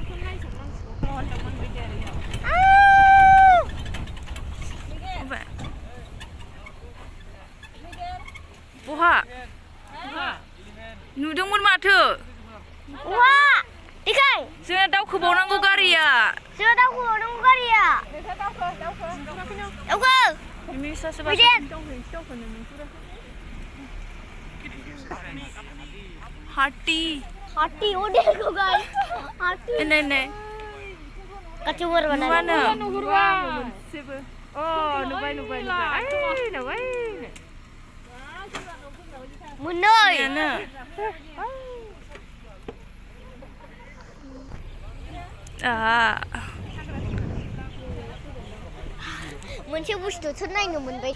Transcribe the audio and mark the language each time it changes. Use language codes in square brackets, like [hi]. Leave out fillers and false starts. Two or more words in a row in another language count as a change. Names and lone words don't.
[brx] बहा? नुदोंमोन माथो. बहा? देखाय. जोंना दावखोबावनांगौ गारिया. दाउखो. [hi] हाथी वो देखो गाइस. हाथी. [brx] नहीं. कचुवर बना. Oh, नुबाय. मोननै यानो मोनसे बुस्थुसो नायनो मोनबाय